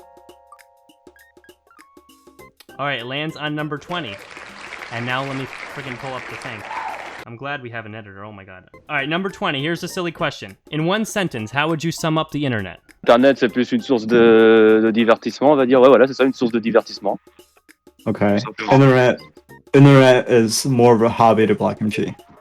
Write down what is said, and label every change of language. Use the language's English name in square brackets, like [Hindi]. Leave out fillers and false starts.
[English] All right, it lands on number 20. And now let me freaking pull up the thing. I'm glad we have an editor, oh my god. All right, number 20, here's a silly question. In one sentence, how would you sum up the internet? [French] Internet, c'est plus une source de divertissement, on va dire. Ouais, voilà, c'est ça, une source de divertissement. [English] Okay. Internet is more of a hobby to BlackMG.